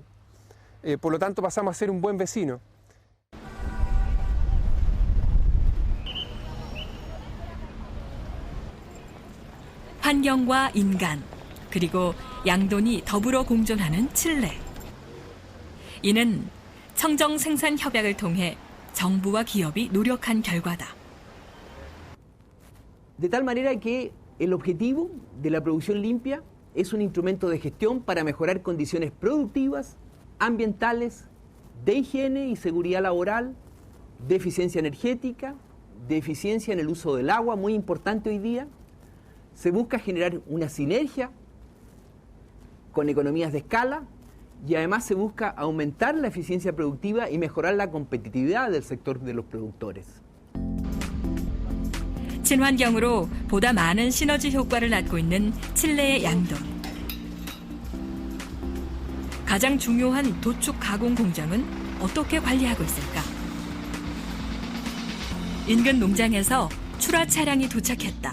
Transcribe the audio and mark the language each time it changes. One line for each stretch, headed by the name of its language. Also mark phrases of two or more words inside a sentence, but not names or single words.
Spanish: Por lo tanto pasamos a ser un buen vecino.
Korean: 환경과 인간, 그리고 양돈이 더불어 공존하는 칠레. 이는 청정 생산 협약을 통해 정부와 기업이 노력한 결과다.
Spanish: De tal manera que el objetivo de la producción limpia es un instrumento de gestión para mejorar condiciones productivas, ambientales, de higiene y seguridad laboral, de eficiencia energética, de eficiencia en el uso del agua, muy importante hoy día. Se busca generar una sinergia con economías de escala y además se busca aumentar la eficiencia productiva y mejorar la competitividad del sector de los productores.
Korean: 친환경으로 보다 많은 시너지 효과를 낳고 있는 칠레의 양돈. 가장 중요한 도축 가공 공장은 어떻게 관리하고 있을까? 인근 농장에서 출하 차량이 도착했다.